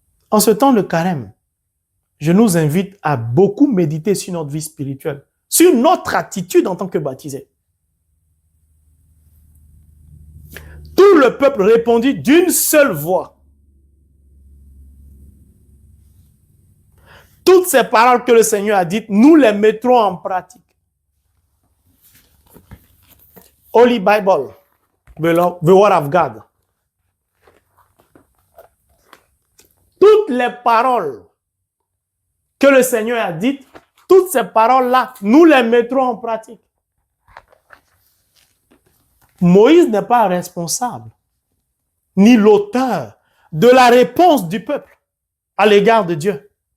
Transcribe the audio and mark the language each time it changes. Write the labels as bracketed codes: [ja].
[fr] En ce temps de carême, je nous invite à beaucoup méditer sur notre vie spirituelle, sur notre attitude en tant que baptisés. Tout le peuple répondit d'une seule voix. Toutes ces paroles que le Seigneur a dites, nous les mettrons en pratique. [en] Holy Bible, the Word of God. [fr] Toutes les paroles que le Seigneur a dites, toutes ces paroles-là, nous les mettrons en pratique. Moïse n'est pas responsable, ni l'auteur de la réponse du peuple à l'égard de Dieu.